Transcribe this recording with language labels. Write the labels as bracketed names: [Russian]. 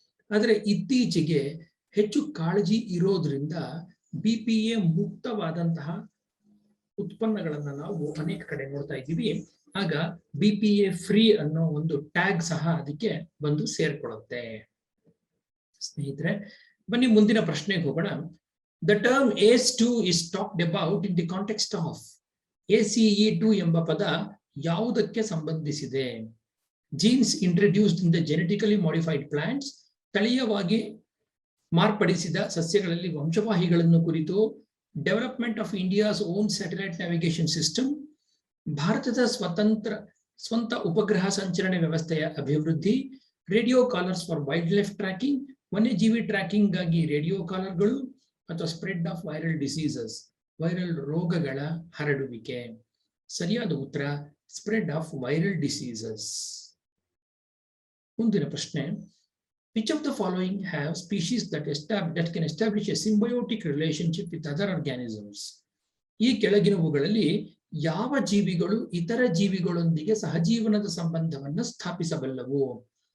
[Kannada] ಆದರೆ ಇತ್ತೀಚೆಗೆ ಹೆಚ್ಚು ಕಾಳಜಿ ಇರೋದ್ರಿಂದ BPA ಮುಕ್ತವಾದಂತಹ ಉತ್ಪನ್ನಗಳನ್ನ ನಾವು ಅನೇಕ ಕಡೆ ನೋಡ್ತಾ ಇದ್ದೀವಿ. ಆಗ BPA ಫ್ರೀ ಅನ್ನೋ ಒಂದು ಟ್ಯಾಗ್ ಸಹ ಅದಕ್ಕೆ ಬಂದು ಸೇರ್ಕೊಳ್ಳುತ್ತೆ. ಸ್ನೇಹಿತರೆ, ಬನ್ನಿ ಮುಂದಿನ ಪ್ರಶ್ನೆಗೆ ಹೋಗೋಣ. [English] The term ACE2 is talked about in the context of. [Kannada] ACE2 ಎಂಬ ಪದ ಯಾವುದಕ್ಕೆ ಸಂಬಂಧಿಸಿದೆ? [English] genes introduced in the genetically modified plants, [Kannada] ತಳೀಯವಾಗಿ ಮಾರ್ಪಡಿಸಿದ ಸಸ್ಯಗಳಲ್ಲಿ ವಂಶವಾಹಿಗಳನ್ನು ಕುರಿತು, [English] development of India's own satellite navigation system, [Kannada] ಭಾರತದ ಸ್ವಂತ ಉಪಗ್ರಹ ಸಂಚರಣೆ ವ್ಯವಸ್ಥೆಯ ಅಭಿವೃದ್ಧಿ, [English] radio collars for wildlife tracking, [Kannada] ವನ್ಯಜೀವಿ ಟ್ರ್ಯಾಕಿಂಗ್ ಗಾಗಿ ರೇಡಿಯೋ ಕಾಲರ್ಗಳು, ಅಥವಾ [English] spread of viral diseases, [Kannada] viral ರೋಗಗಳ ಹರಡುವಿಕೆ. ಸರಿಯಾದ ಉತ್ತರ [English] Spread of viral diseases. [Kannada] ಮುಂದಿನ ಪ್ರಶ್ನೆ, [English] which of the following have species that can establish a symbiotic relationship with other organisms? [Kannada] ಈ ಕೆಳಗಿನವುಗಳಲ್ಲಿ ಯಾವ ಜೀವಿಗಳು ಇತರ ಜೀವಿಗಳೊಂದಿಗೆ ಸಹಜೀವನದ ಸಂಬಂಧವನ್ನು ಸ್ಥಾಪಿಸಬಲ್ಲವು?